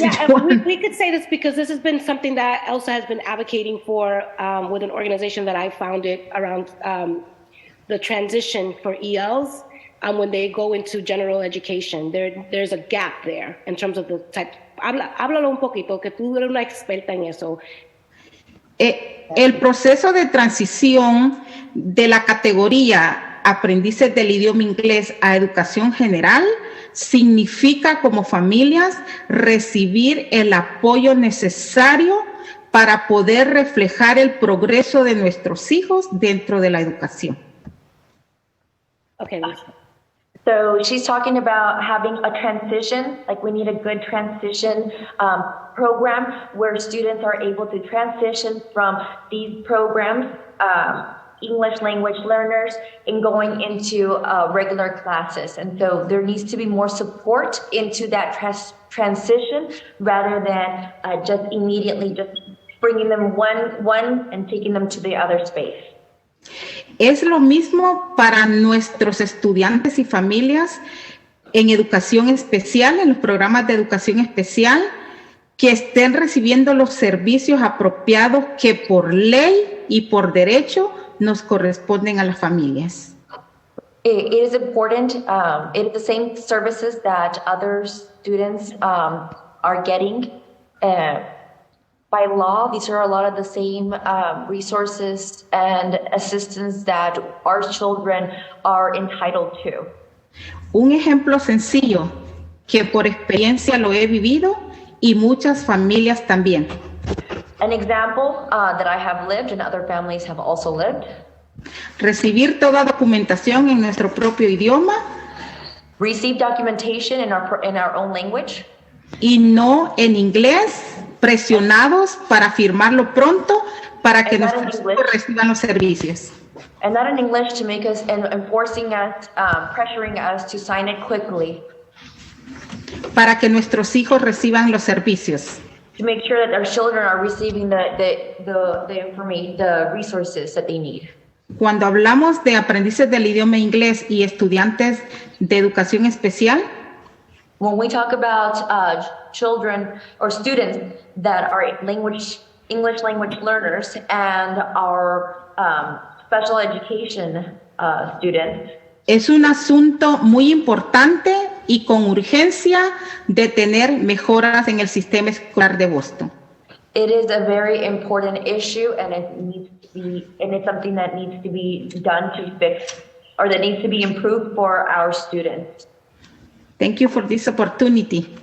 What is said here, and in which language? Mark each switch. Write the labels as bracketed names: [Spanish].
[English] Yeah, we could say this because this has been something that Elsa has been advocating for with an organization that I founded around the transition for ELs when they go into general education. There's a gap there in terms of the type. [Spanish] Háblalo un poquito, que tú eres una experta en eso. El proceso de transición de la categoría aprendices del idioma inglés a educación general significa como familias recibir el apoyo necesario para poder reflejar el progreso de nuestros hijos dentro de la educación. [English] Okay. So she's talking about having a transition, like we need a good transition program where students are able to transition from these programs English language learners and going into regular classes. And so there needs to be more support into that transition rather than just immediately just bringing them one and taking them to the other space. [Spanish] Es lo mismo para nuestros estudiantes y familias en educación especial, en los programas de educación especial, que estén recibiendo los servicios apropiados que por ley y por derecho nos corresponden a las familias. [English] It is important, it is the same services that other students are getting. By law, these are a lot of the same resources and assistance that our children are entitled to. [Spanish] Un ejemplo sencillo que por experiencia lo he vivido y muchas familias también. [English] An example that I have lived and other families have also lived. [Spanish] Recibir toda documentación en nuestro propio idioma. [English] Receive documentation in our own language. [Spanish] Y no en inglés, presionados para firmarlo pronto para que nuestros hijos reciban los servicios. [English] And not in English to make us and enforcing us, pressuring us to sign it quickly. [Spanish] Para que nuestros hijos reciban los servicios. [English] To make sure that our children are receiving the information, the resources that they need. [Spanish] Cuando hablamos de aprendices del idioma inglés y estudiantes de educación especial, [English] when we talk about children or students that are English language learners and our special education students, [Spanish] es un asunto muy importante y con urgencia de tener mejoras en el sistema escolar de Boston. [English] It is a very important issue, and it's something that needs to be done to fix, or that needs to be improved for our students. Thank you for this opportunity.